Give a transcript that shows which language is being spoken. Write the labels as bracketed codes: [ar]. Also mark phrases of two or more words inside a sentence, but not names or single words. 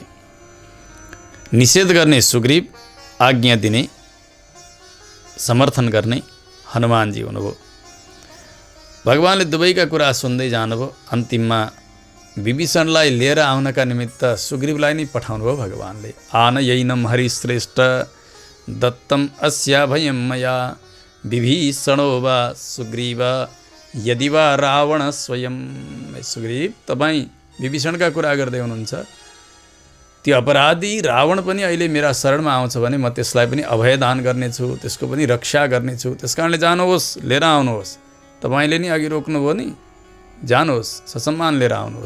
[ne] निषेध गर्ने सुग्रीव, आज्ञा दिने समर्थन गर्ने हनुमानजी हुनुभयो। भगवानले दुवैका कुरा सुन्दै जानुभयो। अन्तिममा विभीषणलाई लिएर आउनका निमित्त सुग्रीवलाई नै पठाउनुभयो भगवानले। [sa] आनयैनं हरिश्रेष्ठ दत्तम अस्याभयं मया विभीषणो वा सुग्रीव यदि वा रावण स्वयं। [ne] सुग्रीव, तपाईँ विभीषणका कुरा गर्दै हुनुहुन्छ, त्यो अपराधी रावण पनि अहिले मेरा शरणमा आउँछ भने म त्यसलाई पनि अभयदान गर्नेछु, त्यसको पनि रक्षा गर्नेछु। त्यस कारणले जानुहोस्, लिएर आउनुहोस्। तपाईँले नि अघि रोक्नुभयो नि, जानुहोस्, ससम्मान लिएर आउनुहोस्।